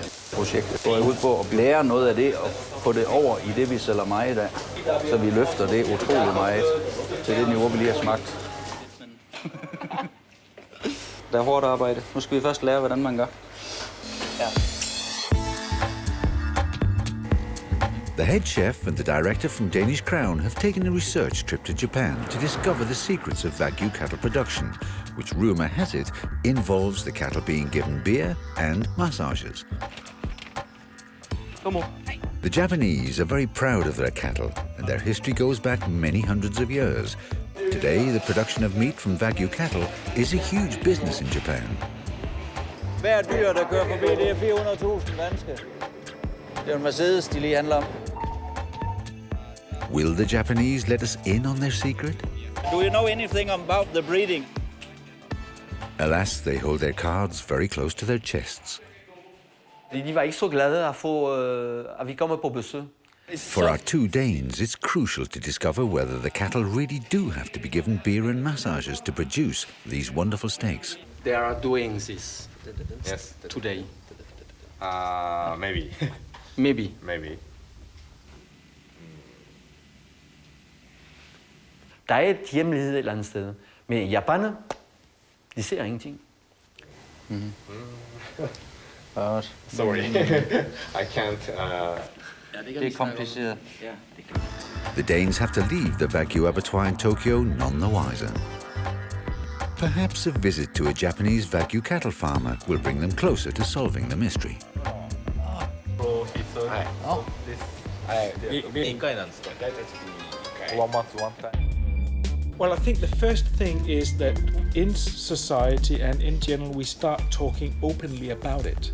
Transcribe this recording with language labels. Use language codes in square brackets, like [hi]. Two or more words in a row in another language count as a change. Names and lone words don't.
[da] Projektet går ud på at lære noget af det og få det over i det, vi sælger meget af, så vi løfter det utrolig meget til det niveau, vi lige har smagt. Der er hårdt arbejde. Nu skal vi først lære, hvordan man gør. Ja. [en] The head chef and the director from Danish Crown have taken a research trip to Japan to discover the secrets of Wagyu cattle production, which rumor has it involves the cattle being given beer and massages. The Japanese are very proud of their cattle, and their history goes back many hundreds of years. Today, the production of meat from Wagyu cattle is a huge business in Japan. [da] Hver dyr, der kører forbi, det er 400.000 danske. Det er en Mercedes, de lige handler om. [en] Will the Japanese let us in on their secret? Do you know anything about the breeding? Alas, they hold their cards very close to their chests. [da] De var ikke så glade at få, at vi kommer på besøg. [en] For our two Danes, it's crucial to discover whether the cattle really do have to be given beer and massages to produce these wonderful steaks. They are doing this. Yes. Today. Maybe. Maybe. Maybe. [da] Der er et hemmelighed et eller andet sted. Men japanerne, de ser ingenting. [en] Sorry. I can't. [da] Det er kompliceret. [en] The Danes have to leave the Wagyu abattoir in Tokyo none the wiser. Perhaps a visit to a Japanese Wagyu cattle farmer will bring them closer to solving the mystery. Well, I think the first thing is that in society and in general we start talking openly about it.